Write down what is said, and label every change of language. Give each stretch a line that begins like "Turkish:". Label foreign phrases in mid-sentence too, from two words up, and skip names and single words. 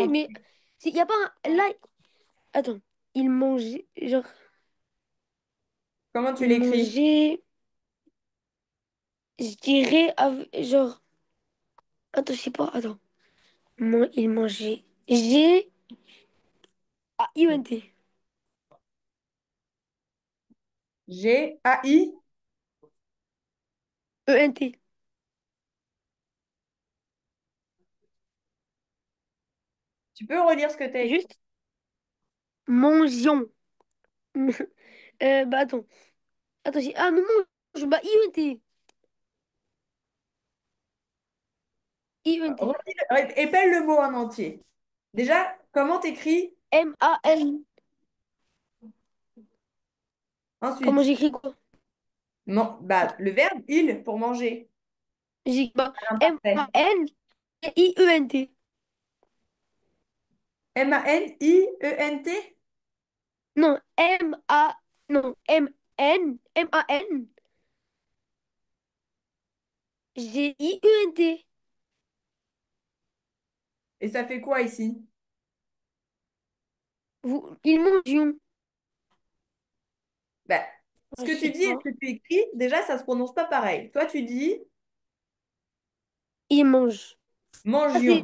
French: Comment, mais il y a pas un, là, attends, ils mangeaient, genre, comment tu ils l'écris? mangeaient, je dirais, genre, attends, je sais pas, attends. Ils mangeaient. G-A-I-N-T. G-A-I. E-N-T. Tu peux relire ce que tu as écrit? Juste, mangions. Bah, attends. Attends, ah, non, bah, I-N-T. I-N-T. Épelle le mot en entier. Déjà, comment t'écris M-A-N. Comment ensuite? j'écris quoi? Bah, le verbe il pour manger. J'ai bah, À l'imparfait. M-A-N-I-E-N-T. M-A-N-I-E-N-T? Non, M-A. Non, M-N. M-A-N. G-I-E-N-T. Et ça fait quoi ici? Ils mangent. Bah, ce Ah, que je tu sais dis et pas. ce que tu écris, déjà, ça se prononce pas pareil. Toi, tu dis Ils mangent. Ah, c'est